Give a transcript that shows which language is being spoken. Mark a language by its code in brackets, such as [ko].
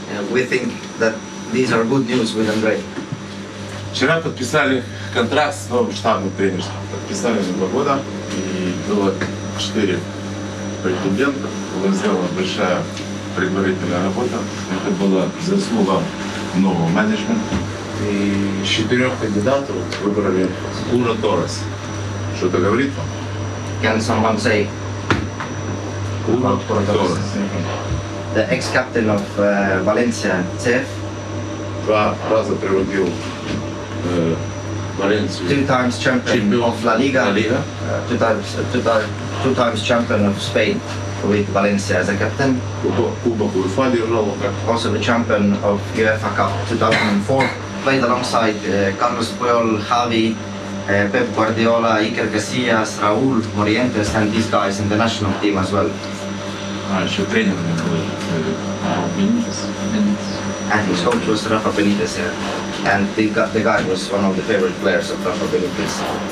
[en] We think that these are good news with Andrei. [ru] Вчера подписали контракт с новым штабом тренерским. Подписали на 2 года, и было 4 претендента. Была сделана большая предварительная работа. Это была заслуга нового менеджмента. И из 4 кандидатов выбрали Уна Торрес. Что-то говорит вам? [en] Can someone say? [ru] Уна Торрес. [en] The ex-captain of Valencia CF. [ru] 2 раза приводил Valencia. [en] 2 times champion of La Liga. 2 times champion of Spain with Valencia as a captain. [ru] Кубок УЕФА держал. [en] Also the champion of UEFA Cup 2004. Played alongside Carlos Puyol, Javi, Pep Guardiola, Iker Casillas, Raúl Morientes, and these guys in the national team as well. [ru] Еще тренер был Benitez. [en] And his coach was Rafa Benitez, yeah. And the guy was one of the favorite players of Rafa Benitez.